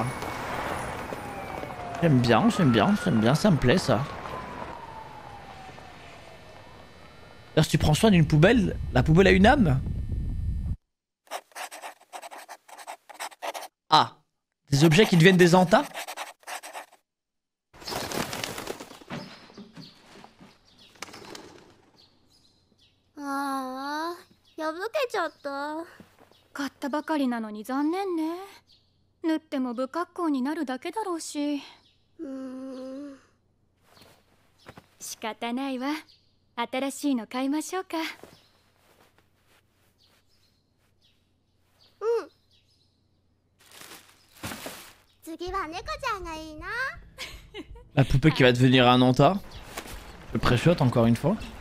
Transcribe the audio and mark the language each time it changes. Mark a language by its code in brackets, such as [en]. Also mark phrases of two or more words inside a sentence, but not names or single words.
[fr] J'aime bien, ça me plaît ça. D'ailleurs, si tu prends soin d'une poubelle, la poubelle a une âme? Ah! Des objets qui deviennent des antas? [ja] Ah, 破けちゃった。買ったばかりなのに残念ね。縫っても不格好になるだけだろうし。仕方ないわ。新しいの買いましょうか。うん。次は猫ちゃんがいいな。 [fr] La poupée qui va devenir un anta. Le pré-shot encore une fois.